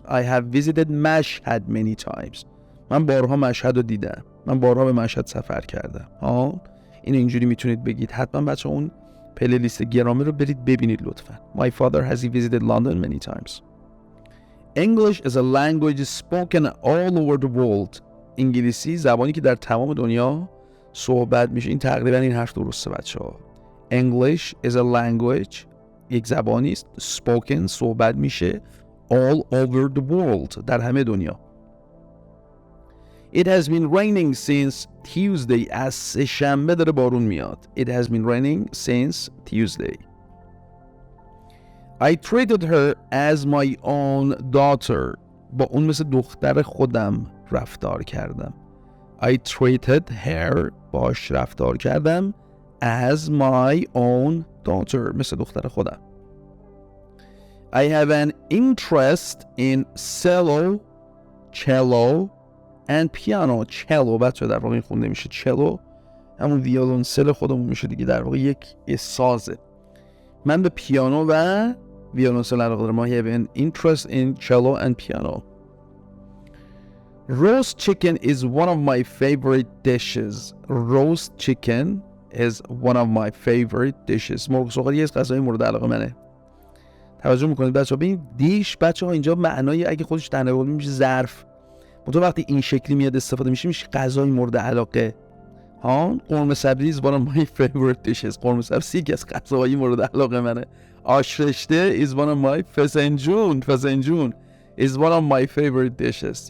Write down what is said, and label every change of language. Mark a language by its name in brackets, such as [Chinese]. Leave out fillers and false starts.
[English] I have visited Mashhad many times. [Persian] من بارها مشهد رو دیدم. من بارها به مشهد سفر کردم. این اینجوری میتونید بگید. حتما بچه اون پلیلیست گرامی رو برید ببینید لطفا. [English] My father has visited London many times. English is a language spoken all over the world. [Persian] انگلیسی زبانی که در تمام دنیا صحبت میشه. این تقریبا این حرف درسته بچه‌ها. [English] English is a language [Persian] یک زبانی است [English] spoken [Persian] صحبت میشه [English] all over the world [Persian] در همه دنیا. [English] It has been raining since Tuesday. [Persian] از سه‌شنبه داره بارون میاد. [English] It has been raining since Tuesday. I treated her as my own daughter. [Persian] با اون مثل دختر خودم رفتار کردم. [English] I treated her [Persian] باش رفتار کردم [English] as my own daughter [Persian] مثل دختر خودم. [English] I have an interest in cello and piano. [Persian] cello بچه در واقع این خونده میشه cello همون ویولنسل خودمون میشه دیگه در واقع یک سازه. من به پیانو و ویولنسل علاقه دارم. [English] I have an interest in cello and piano. Roast chicken is one of my favorite dishes. Roast chicken is one of my favorite dishes. [Persian] مرغ سوخاری از غذای مورد علاقه منه. توجه میکنید بچه‌ها به این دیش بچه‌ها اینجا معنای اگه خودش تناول میشه ظرف. تو وقتی این شکلی میاد استفاده میشه غذای مورد علاقه. [English] قرمه سبزی is one of my favorite dishes. [Persian] قرمه سبزی یکی از غذاهای مورد علاقه منه. [English] آش رشته is one of my فسنجون is one of my favorite dishes.